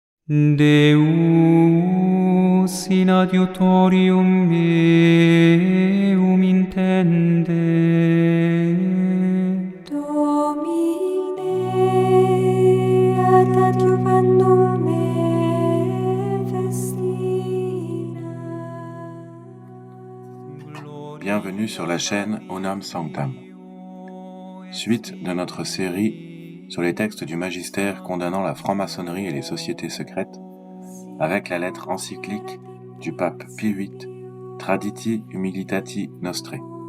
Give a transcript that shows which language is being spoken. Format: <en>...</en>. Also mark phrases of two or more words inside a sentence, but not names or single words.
<la>Deus in adiutorium meum intende. Domine ad adiuvandum me festina.</la> <fr>Bienvenue sur la chaîne Onam Sanctam. Suite de notre série sur les textes du magistère condamnant la franc-maçonnerie et les sociétés secrètes, avec la lettre encyclique du pape Pie VIII, Traditi Humilitati Nostrae.</fr>